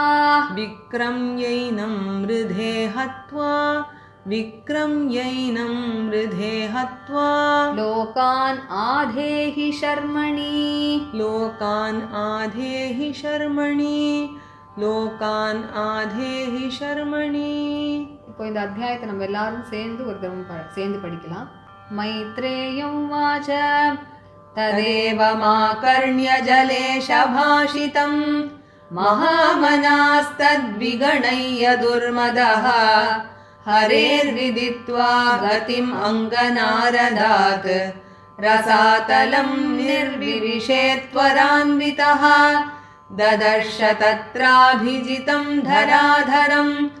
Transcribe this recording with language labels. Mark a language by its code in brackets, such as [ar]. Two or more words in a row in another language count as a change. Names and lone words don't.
[sa] विक्रम्यैनं मृधे हत्वा विक्रम्यैनं मृधे हत्वा लोकान् आधेहि शर्मणि लोकान् आधेहि शर्मणि लोकान् आधेहि शर्मणि [ta] இப்போ இந்த அத்தியாயத்தை நம்ம எல்லாரும் சேர்ந்து ஒரு தரம் சேர்ந்து படிக்கலாம் [sa] मैत्रेय उवाच तदेव माकर्ण्य जलेश भाषितं महामनास्तद्विगणय्य दुर्मदः हरेर्विदित्वा गतिम् अङ्गनारदात् रसातलं निर्विविशेत्वरान्वितः ददर्श तत्राभिजितं धराधरम्